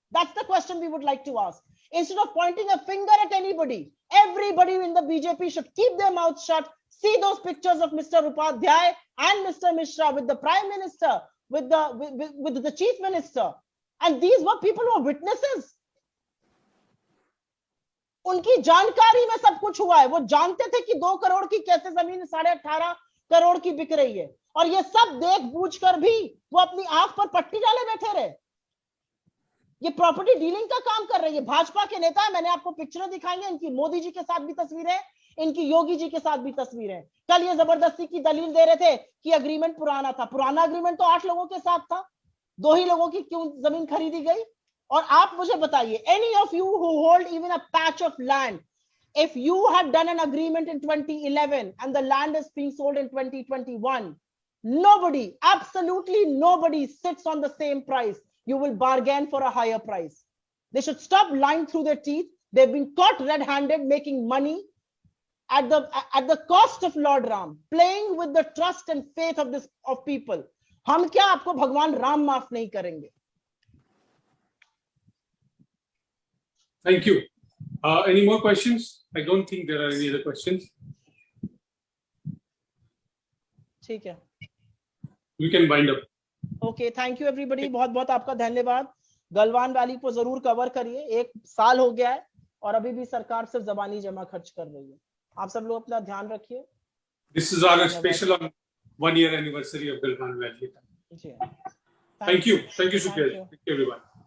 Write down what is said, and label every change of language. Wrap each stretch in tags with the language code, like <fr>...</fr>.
<en>That's the question we would like to ask. Instead of pointing a finger at anybody, everybody in the BJP should keep their mouths shut. See those pictures of Mr. Upadhyay and Mr. Mishra with the Prime Minister, with the Chief Minister. And these were people who were witnesses.</en> <hi>उनकी जानकारी में सब कुछ हुआ है. वो जानते थे कि 2 करोड़ की कैसे जमीन 18.5 करोड़ की बिक रही है. और ये सब देख बूझ कर भी वो अपनी आंख पर पट्टी डाले बैठे रहे. ये प्रॉपर्टी डीलिंग का काम कर रही है. भाजपा के नेता है, मैंने आपको पिक्चर दिखाएंगे. इनकी मोदी जी के साथ भी तस्वीरें, इनकी योगी जी के साथ भी तस्वीरें. कल ये जबरदस्ती की दलील दे रहे थे कि एग्रीमेंट पुराना था. पुराना एग्रीमेंट तो 8 लोगों के साथ था. 2 ही लोगों की क्यों जमीन खरीदी गई? और आप मुझे बताइए,</hi> <en>any of you who hold even a patch of land, if you had done an agreement in 2011 and the land is being sold in 2021, nobody, absolutely nobody sits on the same price. You will bargain for a higher price. They should stop lying through their teeth. They've been caught red-handed making money at the cost of Lord Ram, playing with the trust and faith of people.</en> <hi>हम क्या आपको भगवान राम माफ नहीं करेंगे?</hi> <en>Thank you. Any more questions? I don't think there are any other questions.</en> <hi>ठीक है.</hi> <en>We can wind up. Okay, thank you everybody.</en> <hi>बहुत बहुत आपका धन्यवाद. गलवान वैली को जरूर कवर करिए. 1 साल हो गया है और अभी भी सरकार सिर्फ जबानी जमा खर्च कर रही है. आप सब लोग अपना ध्यान रखिए.</hi> <en>This is our special 1-year anniversary of Galwan Valley.</en> <hi>Ji.</hi> <en>Thank you. Thank you, Supriya. Thank you, everyone.</en>